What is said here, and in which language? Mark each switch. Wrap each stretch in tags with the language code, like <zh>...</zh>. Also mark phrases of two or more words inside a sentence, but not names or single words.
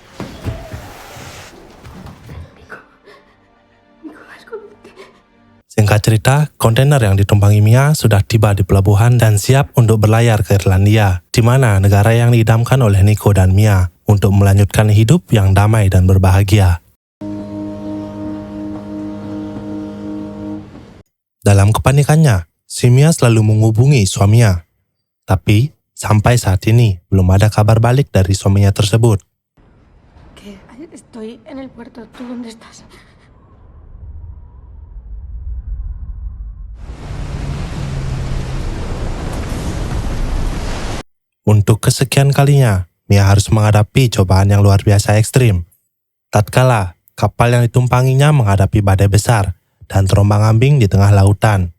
<id>Singkat cerita, kontainer yang ditumpangi Mia sudah tiba di pelabuhan dan siap untuk berlayar ke Irlandia, di mana negara yang diidamkan oleh Nico dan Mia untuk melanjutkan hidup yang damai dan berbahagia. Dalam kepanikannya, si Mia selalu menghubungi suaminya. Tapi, sampai saat ini belum ada kabar balik dari suaminya tersebut.</id> <es>Que estoy en el puerto. ¿Tú dónde estás?</es> <id>Untuk kesekian kalinya, Mia harus menghadapi cobaan yang luar biasa ekstrim. Tatkala kapal yang ditumpanginya menghadapi badai besar dan terombang-ambing di tengah lautan.</id>